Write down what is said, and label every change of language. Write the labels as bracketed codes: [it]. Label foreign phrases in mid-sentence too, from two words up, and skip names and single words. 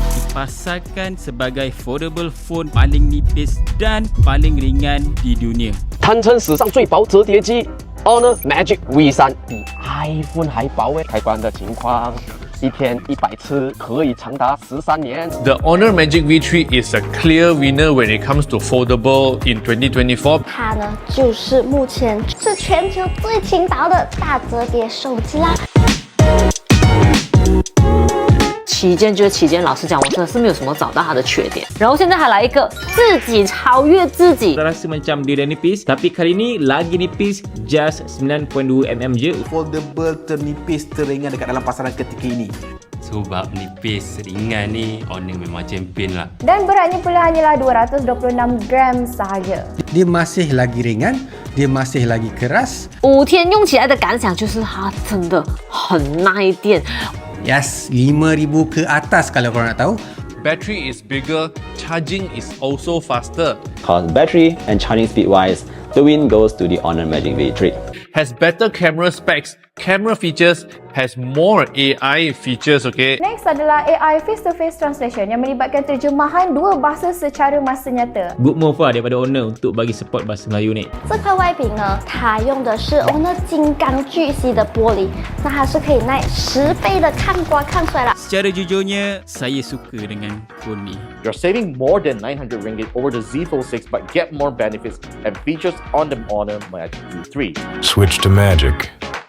[ms] dipasarkan sebagai [en] foldable phone [ms] paling nipis dan paling ringan di dunia. [zh] 堪称史上最薄折叠机 Honor Magic V3 比 iPhone 还薄诶！开关的情况，一天100次，可以长达13年。 [en] The Honor Magic V3 is a clear winner when it comes to foldable in 2024. [zh] 它呢，就是目前是全球最轻薄的大折叠手机啦。旗舰就是旗舰，老实讲，我真的是没有什么找到它的缺点。然后现在还来一个自己超越自己， [ms] Rasa macam dia dah nipis, tapi kali ni lagi nipis, just 9.2mm je. Foldable ternipis teringan dekat dalam pasaran ketika ini. Sebab nipis ringan ni, Honor memang champion lah. Dan beratnya pula hanyalah 226 gram sahaja. Dia masih lagi ringan, dia masih lagi keras. [zh] 5 天用起来的感想就是它真的很耐电。 [ms] Yes, 5,000 ke atas kalau korang nak tahu. [en] Battery is bigger, charging is also faster. On battery and charging speed wise, the win goes to the Honor Magic V3. Has better camera specs, camera features, has more AI features, okay? [ms] Next adalah [en] AI face-to-face translation [ms] yang melibatkan terjemahan dua bahasa secara masa nyata. [en] Good move [ms] lah daripada Honor untuk bagi support bahasa Melayu ni. [zh] 这块外屏呢，它用的是Honor 金刚巨细的玻璃，那它是可以耐10倍的抗刮抗摔啦。 [ms] Secara jujurnya, saya suka dengan phone ni. [en] You're saving more than 900 ringgit over the Z Fold 6 but get more benefits and features on the Honor Magic V3. Switch to Magic.